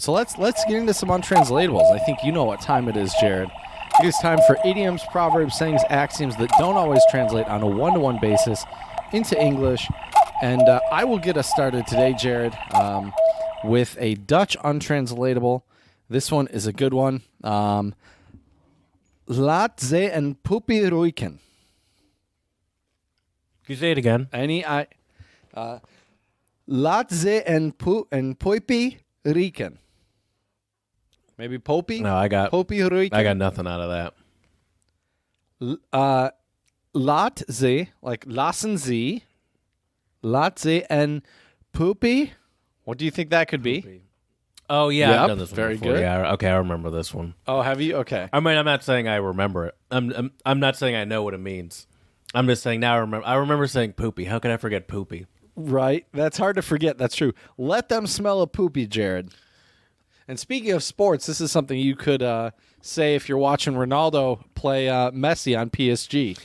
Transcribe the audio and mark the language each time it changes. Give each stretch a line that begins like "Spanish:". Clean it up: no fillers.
English: So let's get into some untranslatables. I think you know what time it is, Jared. It is time for idioms, proverbs, sayings, axioms that don't always translate on a one-to-one basis into English. And I will get us started today, Jared, with a Dutch untranslatable. This one is a good one.
Dutch: Laat ze een poepie ruiken.
English: Can you say it again?
Dutch: Laat ze een poepie ruiken.
English: Maybe popie? No, I got
Dutch: Poepie ruiken.
English: I got nothing out of that.
Dutch: Laat ze,
English: like
German: lassen sie,
Dutch: laat ze een poepie.
English: What do you think that could be? Oh yeah, Yep, I've done this one very before. good. Yeah, okay, I remember this one. Oh, have you? Okay. I mean, I'm not saying I remember it. I'm not saying I know what it means. I'm just saying now I remember. I remember saying poopy. How could I forget poopy? Right. That's hard to forget. That's true. Let them smell a poopy, Jared. And speaking of sports, this is something you could say if you're watching Ronaldo play Messi on PSG.